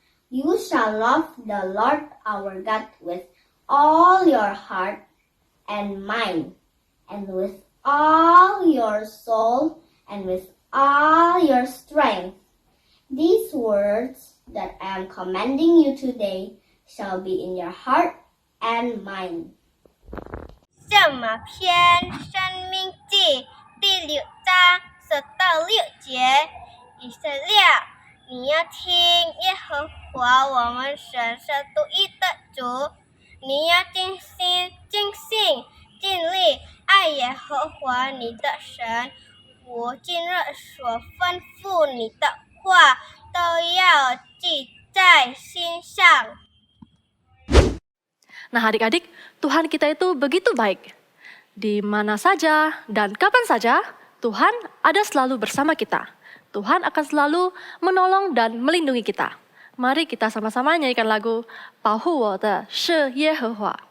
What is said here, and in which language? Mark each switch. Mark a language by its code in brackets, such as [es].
[en] You shall love the Lord our God with all your heart and mind, and with all your soul, and with all your strength. These words that I am commanding you today shall be in your heart and mind. [zh] 圣马篇生命记第6章1到6节，以色列，你要听耶和华我们神是独一的主，你要尽心、尽性、尽力爱耶和华你的神。我今日所吩咐你的话，都要记在心上。 [id] Nah adik-adik, Tuhan kita itu begitu baik. Di mana saja dan kapan saja, Tuhan ada selalu bersama kita. Tuhan akan selalu menolong dan melindungi kita. Mari kita sama-sama nyanyikan lagu [zh] 保护我的是耶和华。